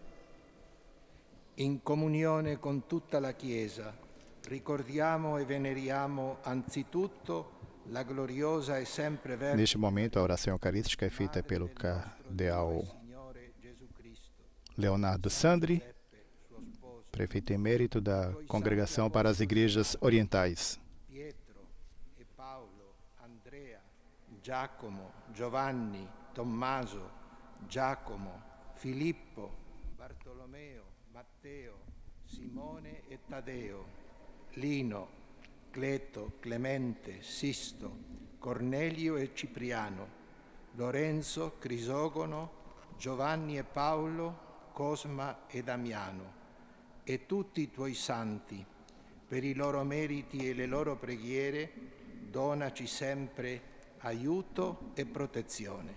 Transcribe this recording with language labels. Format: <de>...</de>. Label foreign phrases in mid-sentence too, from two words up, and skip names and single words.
<it>In comunione con tutta la Chiesa, ricordiamo e veneriamo anzitutto la gloriosa e sempre vera.</it> <pt>Neste momento, a oração eucarística é feita pelo cardeal Leonardo Sandri, prefeito emérito da Congregação para as Igrejas Orientais.</pt> <it>Pietro e Paolo, Andrea, Giacomo, Giovanni, Tommaso, Giacomo, Filippo, Bartolomeo, Matteo, Simone e Taddeo, Lino, Cleto, Clemente, Sisto, Cornelio e Cipriano, Lorenzo, Crisogono, Giovanni e Paolo, Cosma e Damiano, e tutti i tuoi santi, per i loro meriti e le loro preghiere, donaci sempre aiuto e protezione.</it>